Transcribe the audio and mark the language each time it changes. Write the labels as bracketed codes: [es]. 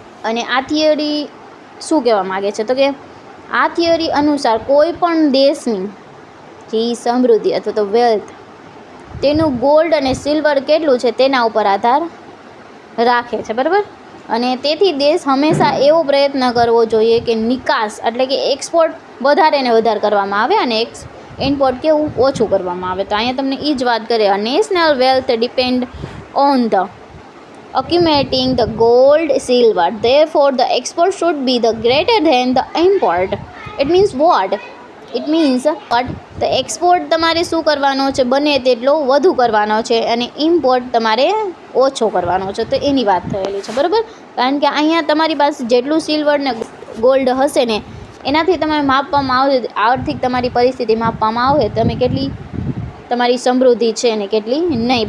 [gu] અને આ થિયરી શું કહેવા માગે છે? તો કે આ થિયરી અનુસાર કોઈ પણ દેશની જે સમૃદ્ધિ અથવા તો વેલ્થ તેનું ગોલ્ડ અને સિલ્વર કેટલું છે તેના ઉપર આધાર રાખે છે. બરાબર, અને તેથી દેશ હંમેશા એવો પ્રયત્ન કરવો જોઈએ કે નિકાસ એટલે કે એક્સપોર્ટ વધારે ને વધારે કરવામાં આવે અને ઇમ્પોર્ટ કેવું ઓછું કરવામાં આવે. તો અહીંયા તમને એ જ વાત કરે, [en] National wealth depend on the accumulating the gold silver, therefore the export should be the greater than the import. It means what? It means what? The export [gu] તમારે શું કરવાનો છે? બને તેટલો વધુ કરવાનો છે અને ઇમ્પોર્ટ તમારે ઓછો કરવાનો છે. તો એની વાત થયેલી છે. બરાબર, કારણ કે અહીંયા તમારી પાસે જેટલું સિલ્વર ને ગોલ્ડ હશે ને એનાથી તમે માપવામાં આવે, આર્થિક તમારી પરિસ્થિતિ માપવામાં આવે તમે કેટલી તમારી સમૃદ્ધિ છે ને કેટલી નહીં.